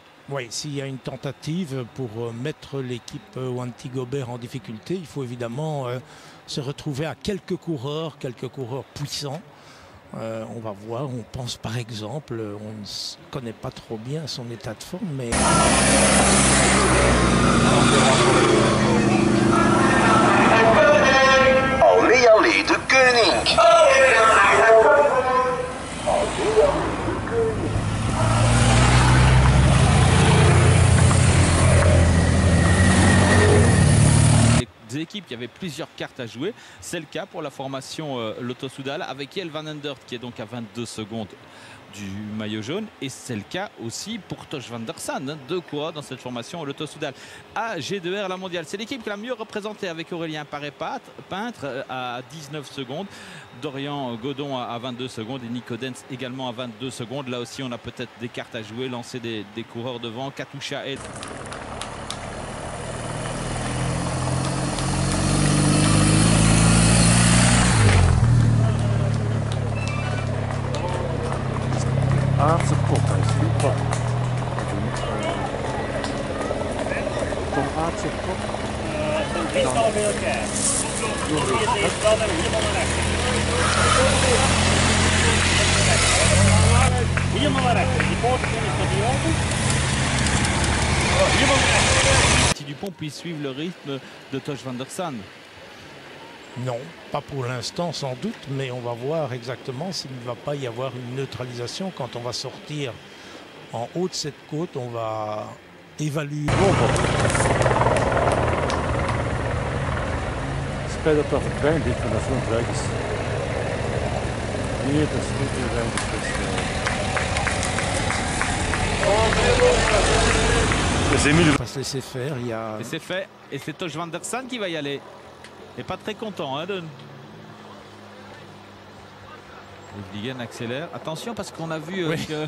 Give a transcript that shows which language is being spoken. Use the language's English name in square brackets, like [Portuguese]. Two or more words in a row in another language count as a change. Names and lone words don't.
[French] Oui, s'il y a une tentative pour mettre l'équipe Wanty Gobert en difficulté, il faut évidemment se retrouver à quelques coureurs puissants. On va voir, on pense par exemple, on ne connaît pas trop bien son état de forme, mais... Allee de Koning. Des équipes qui avaient plusieurs cartes à jouer, c'est le cas pour la formation Lotto Soudal avec Jelle Van Endert qui est donc à 22 secondes du maillot jaune, et c'est le cas aussi pour Tosh Van Der Sande, hein, deux coureurs dans cette formation Lotto Soudal. À G2R la mondiale, c'est l'équipe qui l'a mieux représentée avec Aurélien Paré-Peintre à 19 secondes, Dorian Godon à 22 secondes et Nico Dens également à 22 secondes. Là aussi on a peut-être des cartes à jouer, lancer des coureurs devant. Katusha et... [Dutch] Aardse kop, hij is super. Tom Aardse kop. Driestal bij elkaar. Driestal en helemaal naar rechts. Helemaal naar rechts. Die poorten is nog niet open. Helemaal naar rechts. [French] Si Dupont puisse suivre le rythme de Tosh Van Der Sande. Non, pas pour l'instant sans doute, mais on va voir exactement s'il ne va pas y avoir une neutralisation. Quand on va sortir en haut de cette côte, on va évaluer. [Dutch] Spijt dat dat een klein beetje van de front weg is. Nee, dat is niet heel weinig. [French] On va se laisser faire. Il y a... Et c'est fait, et c'est Tosh Van Der Sande qui va y aller. Et pas très content, hein, Vliegen accélère. Attention parce qu'on a vu que...